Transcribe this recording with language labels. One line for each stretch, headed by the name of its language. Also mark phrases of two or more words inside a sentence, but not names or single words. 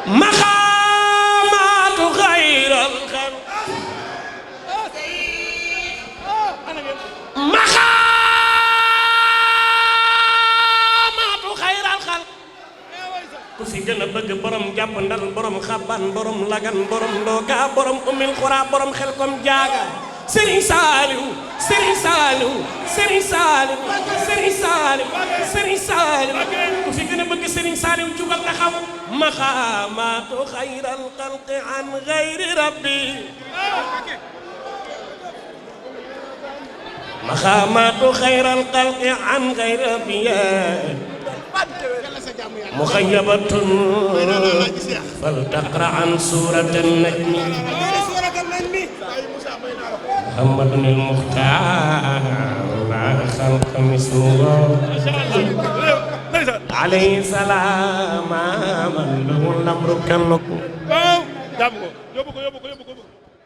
Arabic: مقامات غير الخلق مقامات خير الخلق
Wolof: ku fi gën a bëgg borom jàpp ndal borom xaban borom lagan borom looga borom umil xura borom xel kom jaaga Serigne Saliou Serigne Saliou Serigne Saliou Serigne Saliou Serigne Saliou ku fi gën a bëgg Serigne Saliou jugal taxaw
Arabic: مقامات خير الخلق عن خير ربي مقامات خير الخلق عن خير ربي مخيبة فلتقرأ عن سورة النجم محمد المختار لا خلق مثله عليه السلام من له الأمر كالنجم